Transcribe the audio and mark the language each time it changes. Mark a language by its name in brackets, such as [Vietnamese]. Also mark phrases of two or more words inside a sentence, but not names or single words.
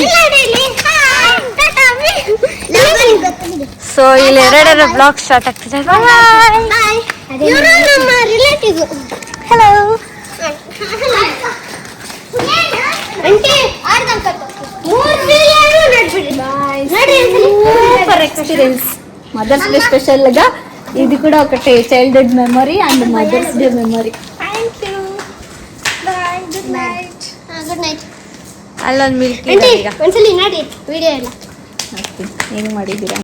[Kannada] ಸೊ ಇಲ್ಲಿ ಎರಡೆರಡು [English] blog start [Kannada] ಆಗ್ತಿದೆ. ಹಲೋ. [English] super experience. Mother's Day specialgā [Telugu] ఇది కూడా ఒకటి [English] childhood memory and Mother's Day memory. Thank you. Bye. Good night. Good night. [Kannada] ಅಲ್ಲೊಂದು ಮಿಲ್ಕಿ. ಒಂದ್ಸಲಿ ನೋಡಿ ವಿಡಿಯೋ ಎಲ್ಲ ಹೆಂಗ್ ಮಾಡಿದ್ದೀರಾ?